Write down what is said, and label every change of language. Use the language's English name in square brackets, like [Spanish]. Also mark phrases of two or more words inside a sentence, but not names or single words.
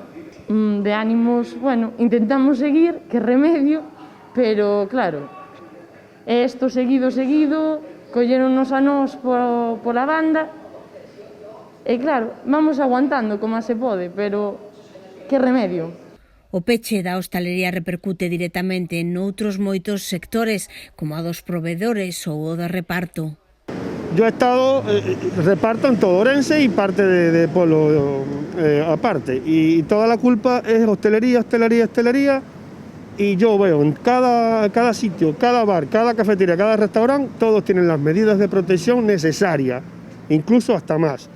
[Galician] De ánimos, bueno, intentamos seguir, que remedio, pero claro, isto seguido, colleronnos a nós pola banda, e claro, vamos aguantando como se pode, pero que remedio. O peche da hostalería repercute directamente en outros moitos sectores, como a dos proveedores ou o de reparto. [Spanish] Yo he estado, reparto en todo Ourense y parte de pueblo aparte, y toda la culpa es hostelería, y yo veo en cada sitio, cada bar, cada cafetería, cada restaurante, todos tienen las medidas de protección necesarias, incluso hasta más.